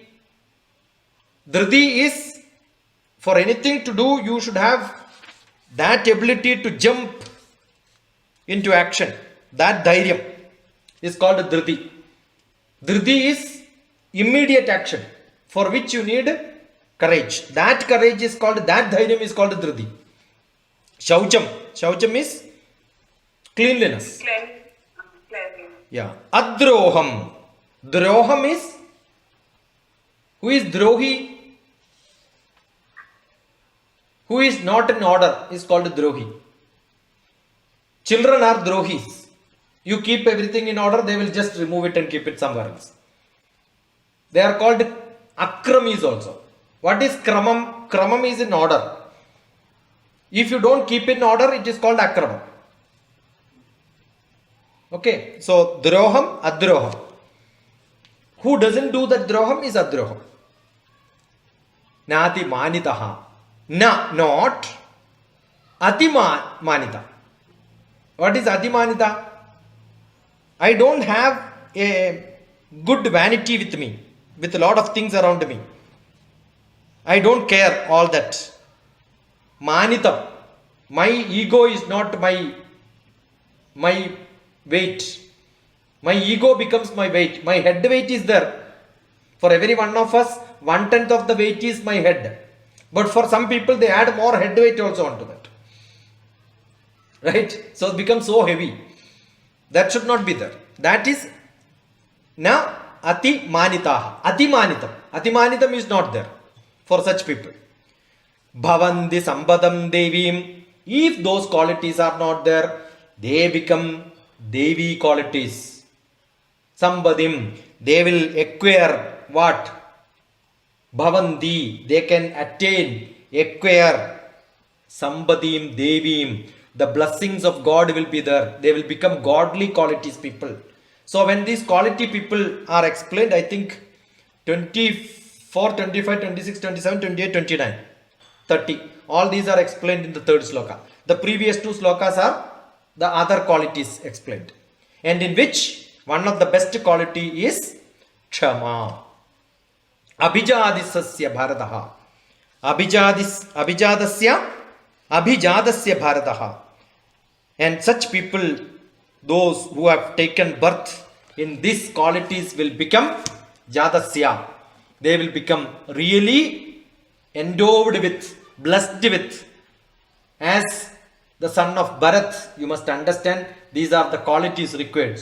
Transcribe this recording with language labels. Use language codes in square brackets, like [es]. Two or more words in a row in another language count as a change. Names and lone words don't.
[en] Dhriti is, for anything to do, you should have that ability to jump into action. That dhairyam is called Dhriti. Dhriti is immediate action, for which you need courage. That courage is called, that dhairyam is called Dhriti. Shaucham. Shaucham is cleanliness. Cleanliness. Yeah. Adroham. Droham is, who is drohi? Who is not in order is called drohi. Children are drohis. You keep everything in order, they will just remove it and keep it somewhere else. They are called akramis also. What is kramam? Kramam is in order. If you don't keep in order, it is called akramam. Okay, so [sa] droham, adroham. [en] Who doesn't do that droham is adroham. [sa] Nati manitaha. Na, not. Ati manita. [en] What is [sa] ati manita? [en] I don't have a good vanity with me, with a lot of things around me. I don't care all that. Manitam. My ego is not my weight. My ego becomes my weight. My head weight is there. For every one of us, 1/10 of the weight is my head. But for some people, they add more head weight also onto that. Right? So it becomes so heavy. That should not be there. That is [sa] na ati manitaha. Ati manitam. Ati manitam [en] is not there for such people. [sa] Bhavandi sambadam devim. [en] If those qualities are not there, they become Devi qualities. Sambadim. They will acquire what? Bhavandi. They can attain, acquire. [sa] Sambadim Devim. [en] The blessings of God will be there. They will become godly qualities people. So when these quality people are explained, I think 24, 25, 26, 27, 28, 29, 30. All these are explained in the third sloka. The previous two slokas are the other qualities explained. And in which one of the best quality is Kshama. [sa] Abhijadisasya bharataha. Abhijadasya bharataha. [en] And such people, those who have taken birth in these qualities will become Jadasya. They will become really endowed with, blessed with. As the son of Bharat, you must understand these are the qualities required.